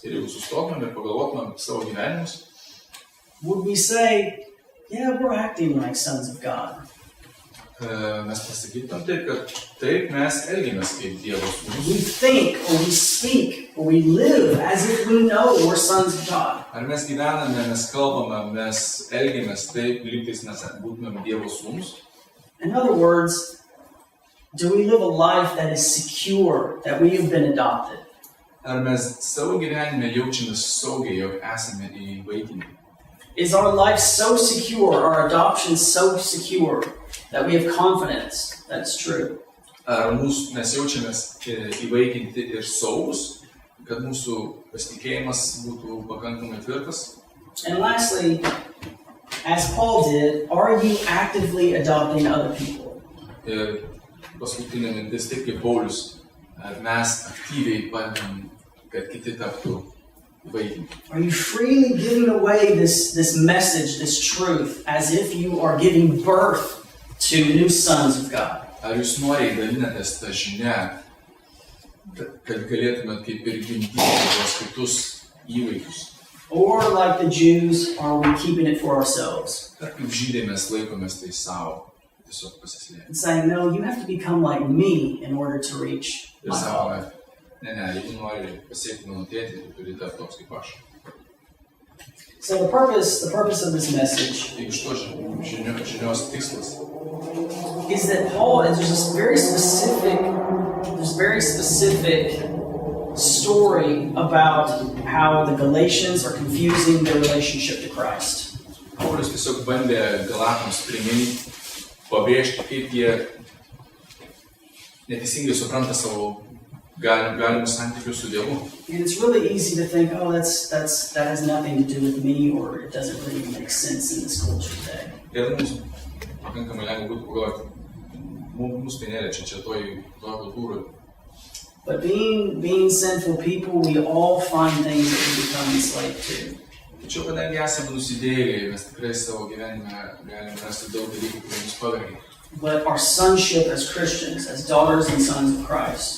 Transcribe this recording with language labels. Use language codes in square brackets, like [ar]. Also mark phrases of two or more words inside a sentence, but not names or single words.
[lt] Ir jeigu sustotumėm ir pagalvotumėm savo gyvenimus, [en] would we say, yeah, we're acting like sons of God? [lt] mes pasakytumėm taip, kad taip mes elgiamės kaip Dievo sūnus. [en] We think, or we speak, or we live as if we know we're sons of God. [lt] Ar mes gyvename, mes kalbame, mes elgiamės taip, lygtais mes būtumėm Dievo sūnus? [en] In other words, do we live a life that is secure, that we have been adopted? [lt] Ar mes savo gyvenime jaučiamės saugiai, jog esame įvaikinti? [en] Is our life so secure, our adoption so secure, that we have confidence that it's true? [lt] Ar mes jaučiamės įvaikinti ir saugus, kad mūsų pasitikėjimas būtų pakankamai tvirtas? [en] And lastly, as Paul did, are you actively adopting other people? [lt] Ir paskutinė mintis, taip kaip Paulius, ar mes aktyviai padedam, kad kiti taptų įvaikinti? [en] Are you freely giving away this message, this truth, as if you are giving birth to new sons of God? [lt] Ar jūs noriai dalinatės tą žinią, kad galėtumėt kaip ir gimdyti tuos kitus įvaikius? [en] Or like the Jews, are we keeping it for ourselves? [lt] Ar kaip žydai mes laikomės tai savo, tiesiog pasislėpti? [en] And saying, no, you have to become like me in order to reach [lt] Ir [en] my [lt] sakome, [en] Father. [lt] ne, jeigu nori pasiekti mano tėtį, tu turi tapti toks kaip aš. [en] So the purpose of this message [lt] Taigi iš to žinios tikslas [en] is that Paul, there's this very specific story about how the Galatians are confusing their relationship to Christ. [lt] Paulius tiesiog bandė Galatams priminti, pabrėžti, kaip jie neteisingai supranta savo galimus santykius su Dievu. [en] And it's really easy to think, oh, that has nothing to do with me, or it doesn't really make sense in this culture today. [lt] Ir mums pakankamai lengva būtų pagalvoti, mums tai neliečia čia toje kultūroje. [en] But being sinful people, we all find things that we become enslaved to. [lt] Tačiau, kadangi esame nusidėjėliai, mes tikrai savo gyvenime galime rasti daug dalykų, kurie mus pavergia. [en] But our sonship as Christians, as daughters and sons of Christ,